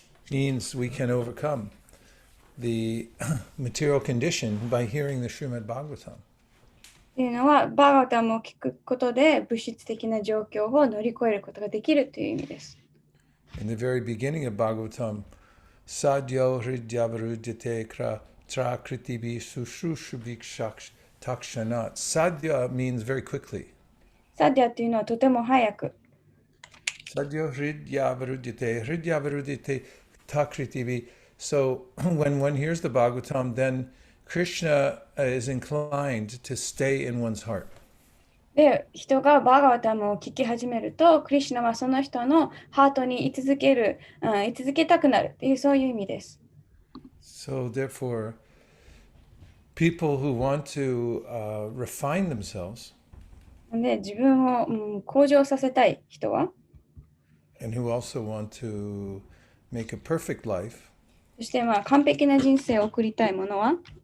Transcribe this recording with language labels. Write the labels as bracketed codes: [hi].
[en] Means we can overcome the material condition by hearing the Srimad Bhagavatam. [ja] っていうのは、バーガータムを聞くことで物質的な状況を乗り越えることができるという意味です。 [en] In the very beginning of Bhagavatam, [sa] Sadhyo Hridyavarudhyate Trakritibi Sushrushuvikshaksh Takshanat. [en] Sadhya means very quickly. [ja] サディアっていうのはとても早く。 [sa] Sadhyo Hridyavarudhyate Takritibi. [en] So when one hears the Bhagavatam, then Krishna is inclined to stay in one's heart. [ja] で、人がバーガータムを聞き始めると、クリシュナはその人のハートに居続けたくなるっていうそういう意味です。 [en] So therefore, people who want to refine themselves [ja] で、自分を、向上させたい人は、 [en] and who also want to make a perfect life, [ja] そして完璧な人生を送りたい者は、